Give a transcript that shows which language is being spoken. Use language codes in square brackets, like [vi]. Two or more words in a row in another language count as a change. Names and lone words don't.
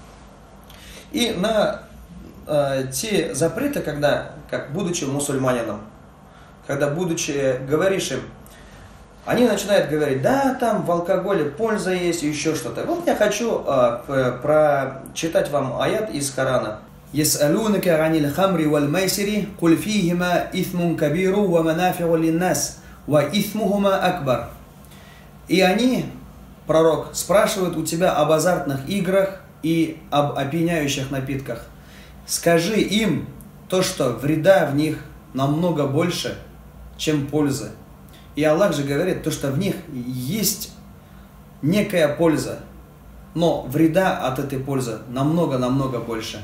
[ru] И на те запреты, когда, как будучи мусульманином, когда будучи говоришь им, они начинают говорить, да, там в алкоголе польза есть, еще что-то. Вот я хочу прочитать вам аят из Корана. [ar] يسألونك عن الخمر والميسر قل فيهما إثم كبير ومنافع للناس وإثمهما أكبر. [ru] И они, пророк, спрашивают у тебя об азартных играх и об опьяняющих напитках. Скажи им то, что вреда в них намного больше, чем пользы. И Аллах же говорит, то, что в них есть некая польза, но вреда от этой пользы намного-намного больше.